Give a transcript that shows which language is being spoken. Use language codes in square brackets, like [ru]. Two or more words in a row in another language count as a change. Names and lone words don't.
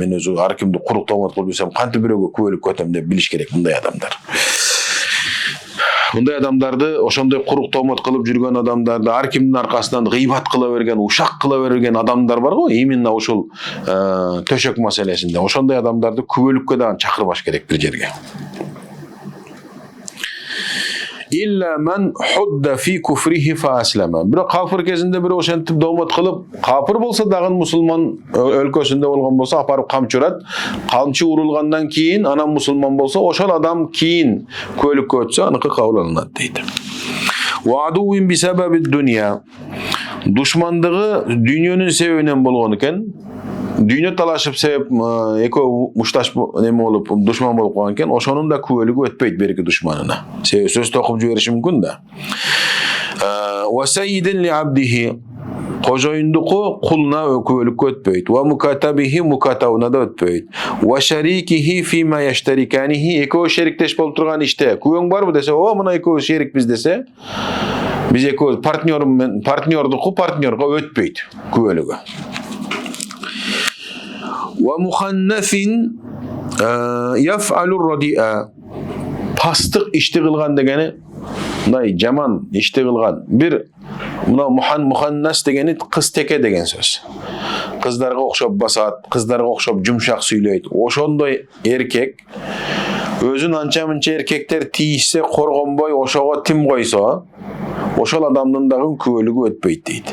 [ky] Мен өзү ар кимди курук тоомот кылып жүрсөм, кантип бирөөгө күбөлүк өтөм деп билиш керек мындай адамдар. Мындай адамдарды, ошондой курук тоомот кылып жүргөн адамдарды, ар кимдин аркасынан гыйбат кыла берген, ушак кыла берген адамдар бар го, именно ушул төшөк маселесинде. Ошондой адамдарды күбөлүккө дагы чакырбаш керек бир жерге. [ar] إلا من حد في كفره فأسلم. [ky] Бирок кафыр кезинде бирөө ошентип доомот кылып, кафыр болсо дагы мусулман өлкөсүндө болгон болсо апарып камчы урат. Камчы урулгандан кийин анан мусулман болсо, ошол адам кийин күбөлүккө өтсө, аныкы кабыл алынат дейт. [ar] وعدو بسبب الدنيا. [ky] Душмандыгы дүйнөнүн себебинен болгон экен. Дүйнө талашып себеп экөө мушташ неме болуп душман болуп калган экен, ошонун да күбөлүгү өтпөйт берки душманына. Себеби сөз токуп жибериши мүмкүн да. [ar] وسيد لعبده. [ky] Кожоюндуку кулуна күбөлүккө өтпөйт. [ar] ومكاتبه [ky] мукатабына да өтпөйт. [ar] وشريكه فيما يشتركانه. [ky] Экөө шериктеш болуп турган иште күбөң барбы десе, о, мына экөө шерикпиз десе, биз экөө партнердуку партнерго өтпөйт күбөлүгү. [ar] ومخنث يفعل الرديء. [ky] Пастык ишти кылган дегени, мындай жаман ишти кылган. Бир мына муханнас дегени кыз теке деген сөз. Кыздарга окшоп басат, кыздарга окшоп жумшак сүйлөйт. Ошондой эркек өзүн анча-мынча эркектер тийишсе коргонбой ошого тим койсо, ошол адамдын дагы күбөлүгү өтпөйт дейт.